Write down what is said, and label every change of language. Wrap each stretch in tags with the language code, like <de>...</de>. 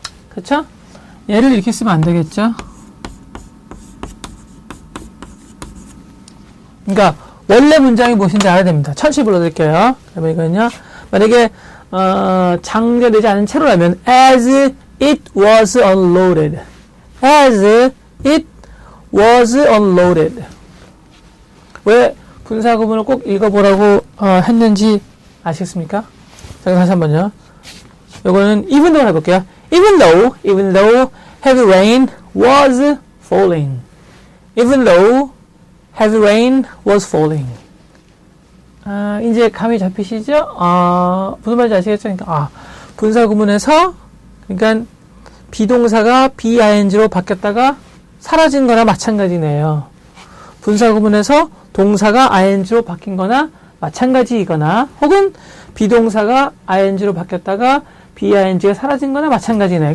<ko>그쵸? 얘를 이렇게 쓰면 안 되겠죠. 그러니까 원래 문장이 무엇인지 알아야 됩니다. 천천히 불러드릴게요. 그러면 이거는요, 만약에 장전되지 않은 채로라면</ko> <en>as it was unloaded, as it was unloaded.</en> <ko>왜 분사구문을 꼭 읽어보라고 했는지 아시겠습니까? 자, 다시 한번요. 요거는</ko> <en>even though</en> <ko>해볼게요.</ko> <en>even though heavy rain was falling. even though heavy rain was falling.</en> <ko>이제 감이 잡히시죠? 무슨 말인지 아시겠죠? 그러니까, 분사구문에서, 그러니까, 비동사가 BING로 바뀌었다가 사라진 거나 마찬가지네요. 분사구문에서 동사가 ING로 바뀐 거나 마찬가지이거나, 혹은 비동사가 ING로 바뀌었다가 BING가 사라진 거나 마찬가지네.</ko>